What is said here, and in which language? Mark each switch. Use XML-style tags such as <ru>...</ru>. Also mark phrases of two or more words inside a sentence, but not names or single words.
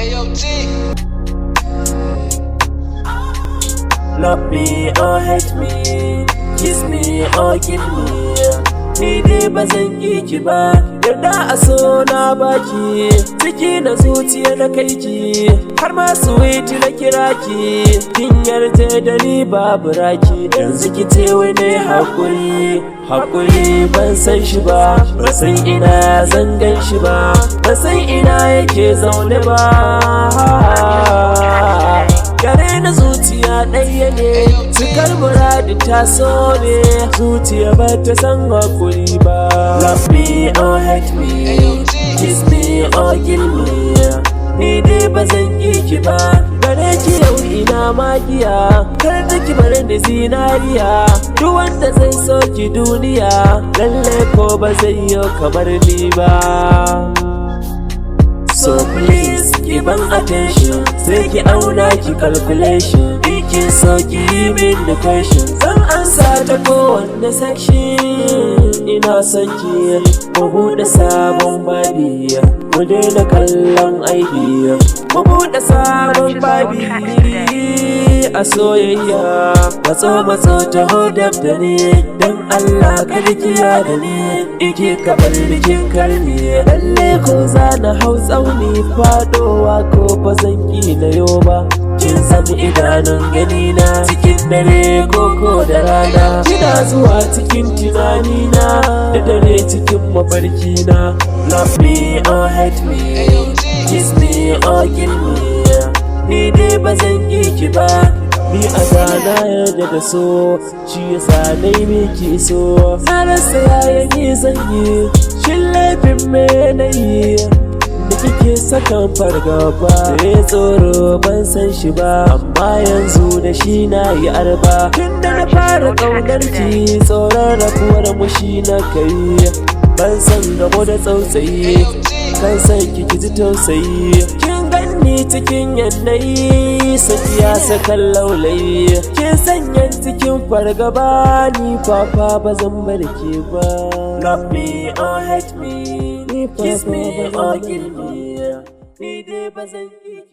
<en>Love me or hate me, kiss me or kill me,</en> <ha>ni dai ba zan ƙi ki ba, yarda a so na baki, ciki na zuciya na kai ki, har ma suwiti na kira ki, kin yarda da ni babu raki, yanzu ki ce wai nayi hakuri ban san shi ba, ban san ina zan gan shi ba, ban san ina yake zaune ba. Gare na zuciya ɗaya ne, cikar muradi ta so ne, zuciya ba ta san hakuri ba.</ha> <en>Love me or hate me, kiss me or kill me,</en> <ha>ni dai ba zan ƙi ki ba. Gare ki yau ina magiya, kar da ki bar da zinariya, duk wanda zai so ki duniya, lalle ko ba zai yi kamar ni ba.</ha> <en>So please, give an attention,</en> <ha>sai ki auna ki calculation, ki so ki min</ha> <en>the question,</en> <ha>zan ansa ta kowanne section. Ina son ki, mu buɗe sabon babi, mu daina kallon aibi, mu buɗe sabon babi a soyayya. Matso taho dab da ni, dan Allah kada ki da ni, ike kabar bikin karni, lalle ko za na hau tsauni fadowa ko ba zan ƙi na yo ba. Kin sami idanun ganina cikin dare koko da rana, kina zuwa cikin tunanina da dare cikin mafarkina.</ha> <en>Love me or hate me, kiss me or kill me,</en> <ha>ni dai ba zan ƙi ki ba. Ni a zana yarda da so, shi yasa nai miki so, na rasa yaya ni zan yi, shin laifin me na yi da kike sakan fargaba. Sai tsoro ban san shi ba, amma yanzu da shi na yi arba. Tun da na fara ƙaunar ki, tsoron rabuwar mu shi na kai, ban san gamo da tsautsayi, kan san ki ji tausayi. Kin ganni cikin yanayi, sakiya sakan laulayi, kin sanya cikin fargaba, ni fafa ba zan bar ke ba.</ha> <en>Love me or hate me, kiss me or kill me,</en> <ha>ni dai ba zan</ha>